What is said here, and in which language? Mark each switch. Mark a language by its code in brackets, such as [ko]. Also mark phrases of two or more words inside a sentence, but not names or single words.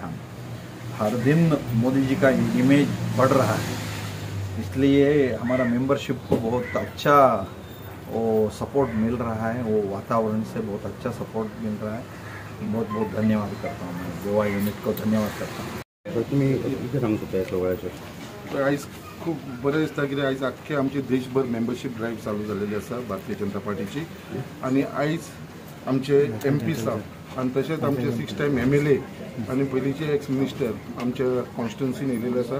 [hi] हम हर दिन मोदी जी का इमेज बढ़ रहा है, इसलिए हमारा मेंबरशिप को बहुत अच्छा वो सपोर्ट मिल रहा है। वो वातावरण से बहुत अच्छा सपोर्ट मिल रहा है। बहुत बहुत धन्यवाद करता हूँ, मैं गोवा यूनिट को धन्यवाद करता हूँ। [mr] तुम्ही किती सांगू शकता या सोहळ्याचे? [kok] तर आयज खूब बरें दिसता कित्याक आयज आख्खे आमचे देशभर [en] membership drive [kok] चालू जाल्लेली आसा भारतीय जनता पार्टीची। आनी आयज आमचे MP साहेब आनी तशेंच आमचे 6 टायम MLA आनी पयलींचे [en] ex minister [kok] आमच्या कॉन्स्टिट्युन्सीन येयलेले आसा।